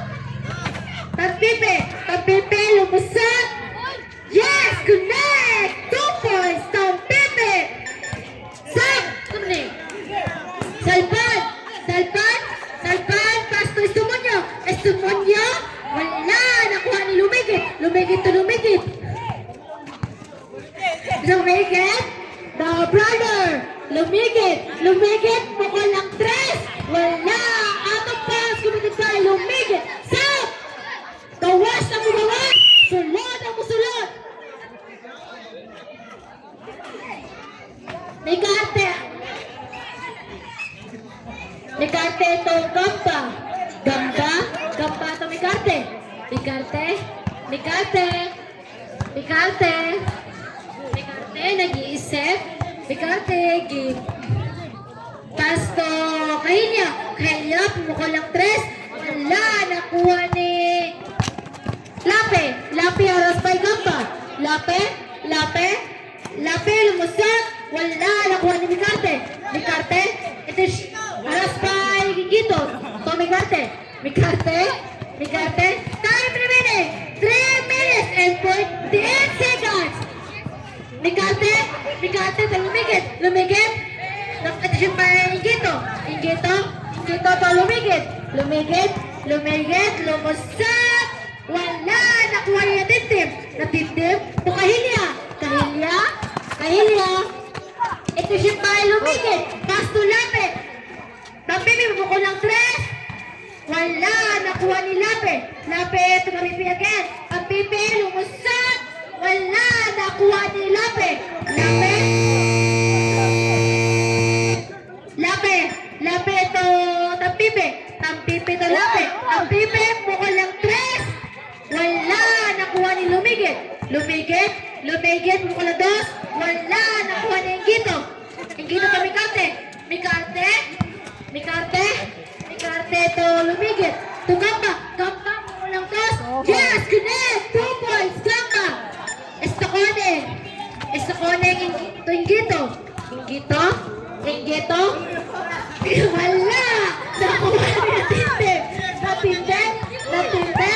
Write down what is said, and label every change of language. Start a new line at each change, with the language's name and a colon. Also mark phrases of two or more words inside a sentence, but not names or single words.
Filipino: Tampipi, lumusot,
English: yes, connect, 2 points,
Filipino: Tampipi, South, Salpan,
English: pass to Estemonyo,
Filipino: wala, nakuha ni Lumigit to
English: Lumigit, the brother, Lumigit,
Filipino: pukol ng tres, wala,
English: out of bounds, committed by Lumigit, South,
Cebuano: gawas ang gawas, sulod ang musulod,
Filipino: Mikarte to Gamba to Mikarte, nag-iisip,
English: give, pass to Kahinya,
Filipino: pumukol ng tres, wala, nakuha ni Lape,
English: haras by Gamba,
Filipino: Lape, lumusot, wala, nakuha ni Mikarte, ito
English: haras by Gigito,
Filipino: to
English: Mikarte, time remaining, 3 minutes and 48 seconds,
Filipino: Mikarte to Lumigit, ito siya pa Ingito to Lumigit, Lumigit, lumusot. Wala, nakuha niya tintim. Natintim, to Kahilya. Kahilya. Ito siya pa lumigit. Pasto lapit. Tampipi, bubukol ng 3. Wala, nakuha ni Lape. Lape,
English: to Tampipi again.
Filipino: Tampipi, lumusot. Wala, nakuha ni Lape. Lape to Tampipi. Tampipi to Lape. Tampipi, bukol ng 3. Wala, nakuha ni Lumigit. Lumigit, bukol ng 2. Wala, nakuha ni Ingito. Ingito to Mikarte to Lumigit. To Gamba, bukol ng 2.
English: Yes, connect. 2 points, Gamba.
Filipino: Estocone, Ingito. Wala! Nakuha ni Natintin.